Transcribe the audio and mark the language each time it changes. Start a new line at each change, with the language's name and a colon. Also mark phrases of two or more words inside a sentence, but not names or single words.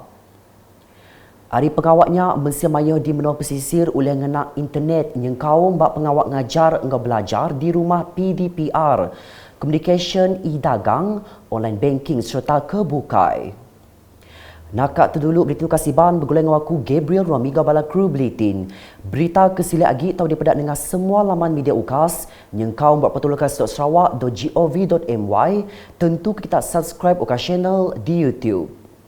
Iban: Hari pengawaknya Mesia Mayuh di menua pesisir oleh ngena internet yang kaum bak pengawak ngajar engkau belajar di rumah PDPR, Communication e-dagang,
English: online banking
Iban: serta kebukai. Nakak terdulu berita kasiban bergulung aku Gabriel Ramiga bala kru Buletin. Berita kesila agi tahu dipedak dengan semua laman media UKAS yang kau buat petulakan sarawak.gov.my. Tentu kita subscribe UKAS channel di YouTube.